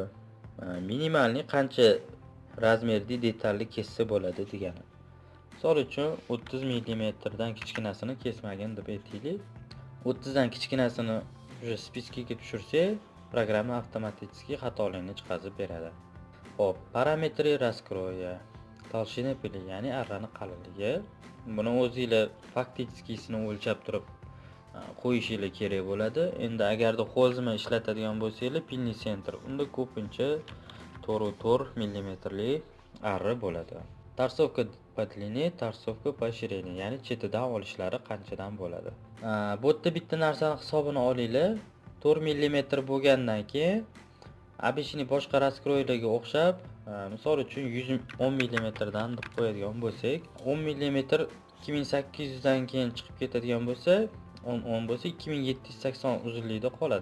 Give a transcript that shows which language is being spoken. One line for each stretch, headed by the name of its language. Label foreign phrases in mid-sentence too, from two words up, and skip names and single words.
Uzbek: Minimalniy qancha razmerli detalli kessa bo'ladi degani. Misol uchun 30 mm dan kichkinasini kesmagin deb aytaylik. 30 dan kichkinasini o'sha spiskaga tushirsak, programma avtomatik xatolarni chiqazib beradi.
Russian: Hop, parametri раскроя. Толщина pili,
Uzbek: ya'ni arrani qalinligi. Buni o'zingizlar faktiskisini o'lchab turib qo'yishingiz kerak bo'ladi. Endi agarda xozma ishlatadigan bo'lsanglar, pilni center, unda ko'pincha 4 mm lik arra bo'ladi.
Russian: Tarsovka по длине, tarsovka по ширине,
Uzbek: ya'ni chetidan olishlari qanchadan bo'ladi. Bu yerda bitta narsani hisobini olinglar. 4 millimetr bo'lgandan keyin обычный boshqa raskroylarga o'xshab, misol uchun 110 millimetrdan deb qo'yadigan bo'lsak, 10 millimetr 2800 dan keyin chiqib ketadigan bo'lsa, 10 bo'lsa 2780 uzunlikda qoladi.